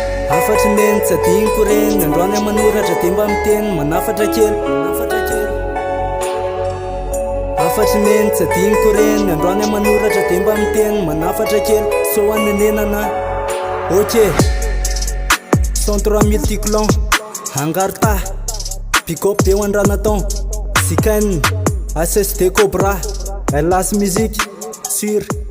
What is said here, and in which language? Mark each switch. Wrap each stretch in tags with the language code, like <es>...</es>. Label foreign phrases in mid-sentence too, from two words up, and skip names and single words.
<mg>Afatry neny, tsy adiniko reny, androany aho manoratra dia mba miteny, manafatra kely, manafatra kely. Afatry neny, tsy adiniko reny, androany aho manoratra dia mba miteny, manafatra kely, so anenenana.</mg> <fr>Ok. Cent trois mille Ticlon, Hangarta, Pick Up Deo Andranatan, Zikaine, A S S D Cobra, Elas Music, sur</fr>